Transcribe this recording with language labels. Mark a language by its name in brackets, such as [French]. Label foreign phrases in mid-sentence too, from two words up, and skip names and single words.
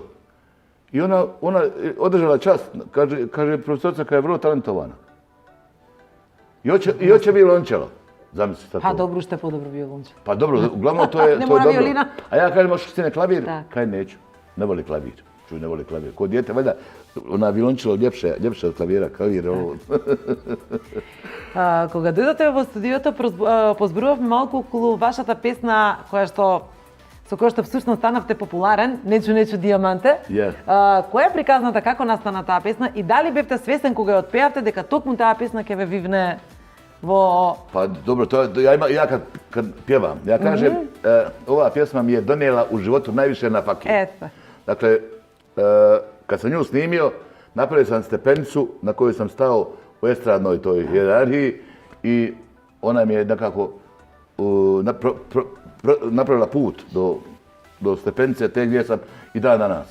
[Bosnian] I ona održala čas, kaže profesorica koja je vrlo talentovana. I hoće violončelo. Zamisli sad to. Pa dobro, što je podobro violončelo. Pa dobro, uglavnom to je dobro. Ne mora violina. A ja kažem, možeš ti na klavir? Kaj neću, ne voli klavir. Čuj, ne voli klavir. Ko dijete, valjda, violončelo ljepše od klavira, klavir je ovo. [Macedonian] Кога дојдете во студиото, позборувавме малку околу вашата песна со која што всушност станавте популарен, Нечу диаманте. Која е приказната, како настана таа песна и дали бевте свесен кога ја отпеавте дека токму таа песна ќе ве вивне во... [Bosnian] Pa dobro, ja kad pjevam, ja kažem, ova pjesma mi je donijela u životu najviše na fakir. Dakle, kad sam nju snimio, napravio sam stepenicu na kojoj sam stao u estradnoj toj hijerarhiji i ona mi je nekako napravila put do stepenice te gdje sam i dan danas.